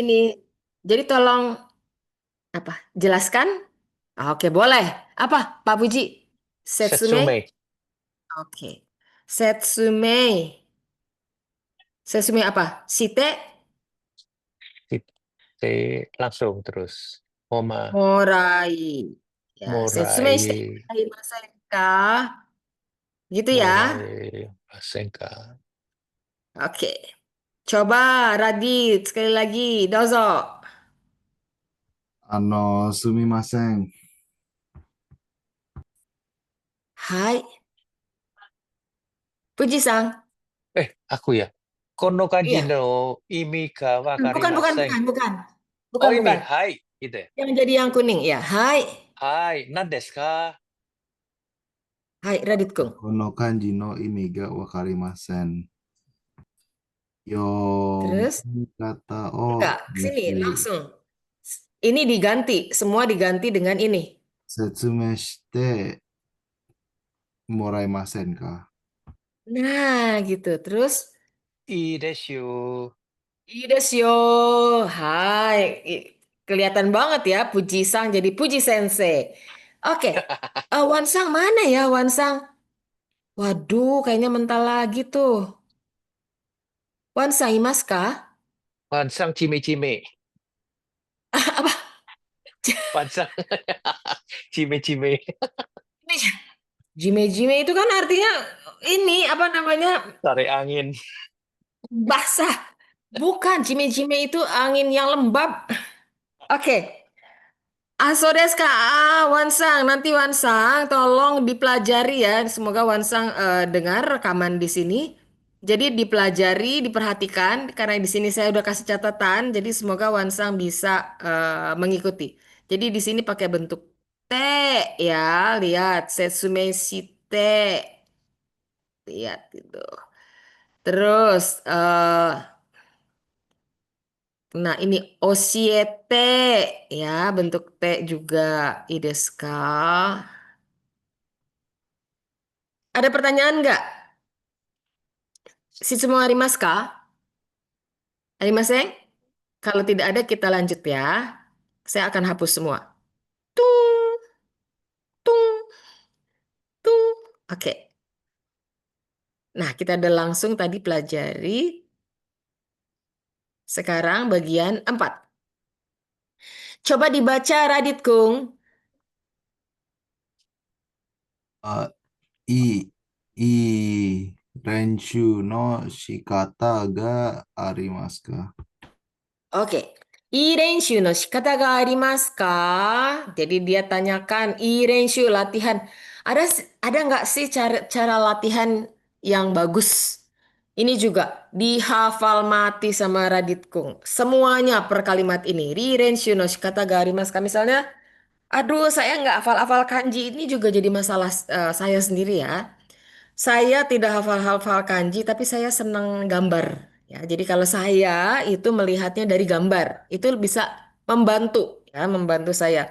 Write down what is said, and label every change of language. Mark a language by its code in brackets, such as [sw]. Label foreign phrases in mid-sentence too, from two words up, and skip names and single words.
[id] ini. Jadi tolong apa? Jelaskan? Oke, boleh. Apa, Pak Puji? Setsume? [ja] Setsume. [id] Oke. [ja] 説明。説明 [id] apa? Shite? Langsung terus. Oma, [ja] Morai. Ya, 説明して morai, もらいか? [id] Gitu ya. [ja] もらい、ませんか. [id] Oke. Coba Radit sekali lagi. [ja] Dozo. すみません。はい。プジさん. [id] Aku ya. [ja] この漢字 [id] Iya. [ja] の意味か [id] Bukan, bukan, [ja] wakarimasen. [id] bukan, bukan. Oh, Bukan, bukan. bukan. Hai, gitu ya. Yang jadi yang kuning, ya. [ja] Hai. はい、何ですか? はい、ラディットくん. この漢字の意味がわかりません。読 [id] Terus? [ja] み方を [id] Enggak, [ja] ぜ [id] sini [ja] ひ [id] langsung. Ini diganti, semua diganti dengan ini. [ja] 説明してもらえませんか [id] Nah, gitu. Terus, [ja] いいです. いいでしょう。はい. [id] Kelihatan banget ya, Puji-sang jadi Puji Sensei. Oke. Wansang mana ya, Wansang? Waduh, kayaknya mental lagi tuh. [ja] Wansang いますか? Pansang cime-cime. [id] Apa? [ja] Pansang cime-cime. [id] Jime-jime itu kan artinya ini apa namanya? Tarik angin. Basah. Bukan, jime-jime itu angin yang lembab. Oke. Desu ka? Wansang. Nanti Wansang tolong dipelajari ya. Semoga Wansang dengar rekaman di sini. Jadi dipelajari, diperhatikan. Karena di sini saya udah kasih catatan. Jadi semoga Wansang bisa mengikuti. Jadi di sini pakai bentuk T ya. Lihat. [ja] 説明して. [id] Lihat itu. Terus, nah ini osiete ya, bentuk T juga. [ja] いいですか? [id] Ada pertanyaan nggak? [ja] 質問ありますか? Arimasen? [id] Kalau tidak ada kita lanjut ya. Saya akan hapus semua. Tung, tung, tung. Oke. Nah, kita udah langsung tadi pelajari. Sekarang bagian 4. Coba dibaca Radit Kung. [ja] あ、いい練習の仕方がありますか [id] Oke. [ja] いい練習の仕方がありますか? [id] Jadi dia tanyakan, irenshu latihan. Ada nggak sih cara latihan yang bagus? Ini juga dihafal mati sama Radit Kung. Semuanya per kalimat ini. [ja] いい練習の仕方がありますか? [id] Misalnya, aduh saya nggak hafal-hafal kanji. Ini juga jadi masalah saya sendiri ya. Saya tidak hafal-hafal kanji, tapi saya senang gambar. Ya, jadi kalau saya itu melihatnya dari gambar, itu bisa membantu, ya, membantu saya.